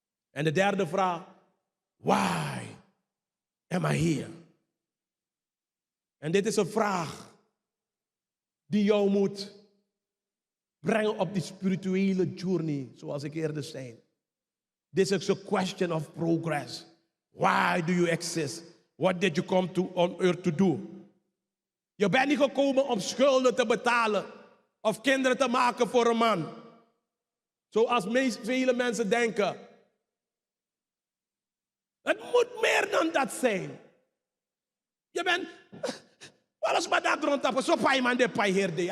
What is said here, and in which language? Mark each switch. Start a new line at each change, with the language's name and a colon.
Dutch: En de derde vraag,
English: why am I here?
Dutch: En dit is een vraag die jou moet brengen op die spirituele journey, zoals ik eerder zei.
English: This is a question of progress. Why do you exist? What did you come to on earth to do?
Dutch: Je bent niet gekomen om schulden te betalen of kinderen te maken voor een man. Zoals vele mensen denken. Het moet meer dan dat zijn. Je bent, alles maar dat rondtappen, zo pa je man de pa herde.